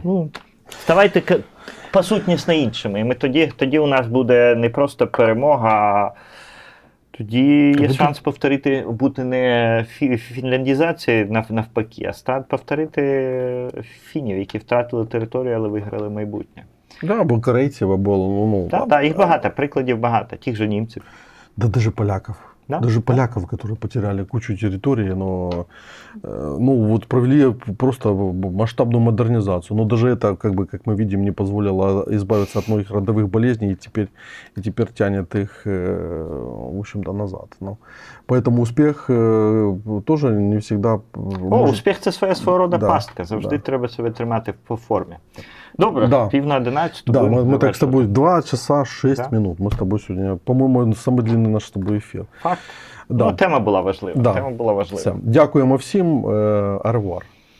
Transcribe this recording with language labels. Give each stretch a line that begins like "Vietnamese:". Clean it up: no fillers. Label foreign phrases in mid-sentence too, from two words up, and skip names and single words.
Ukrainian: Ставайте посутнісно іншими. І ми тоді у нас буде не просто перемога, а тоді є шанс повторити, бути не фінляндізації навпаки, а повторити фінів, які втратили територію, але виграли майбутнє. Да, або корейців, або... Так, їх багато, прикладів багато, тих же німців.
Russian: Да даже поляков. Да? Даже поляков, которые потеряли кучу территории, но вот провели просто масштабную модернизацию. Но даже это, как мы видим, не позволило избавиться от многих родовых болезней и теперь тянет их, в общем-то, назад. Поэтому успех тоже не всегда...
Ukrainian: Успіх – це свого роду пастка. Завжди треба себе тримати по формі. Добре, 10:50.
Russian: Да, мы так с тобой 2 часа 6 минут. Мы с тобой сегодня, по-моему, самый длинный наш с тобой эфир. Факт. Да.
Ukrainian: Тема була важлива.
Russian: Да.
Ukrainian: Тема була важлива. Все. Дякуємо всім. Аревуар.